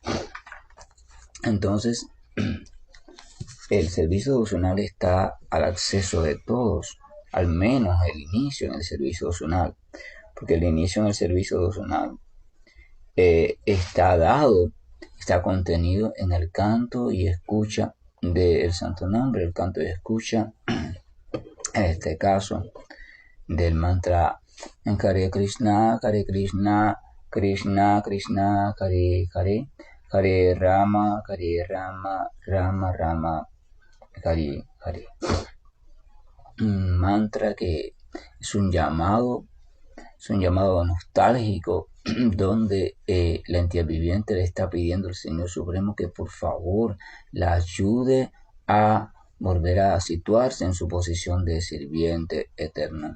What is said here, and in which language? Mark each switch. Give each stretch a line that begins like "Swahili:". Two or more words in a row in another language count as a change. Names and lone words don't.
Spanish: Entonces, el servicio devocional está al acceso de todos, al menos el inicio en el servicio devocional, porque el inicio en el servicio devocional está dado, está contenido en el canto y escucha del santo nombre, el canto y escucha, en este caso, del mantra
Sanskrit: Hare Krishna, Krishna Krishna, Hare Hare, Hare Rama, Rama Rama, Hare Hare.
Spanish: Un mantra que es un llamado nostálgico donde la entidad viviente le está pidiendo al Señor Supremo que por favor la ayude a volver a situarse en su posición de sirviente eterno.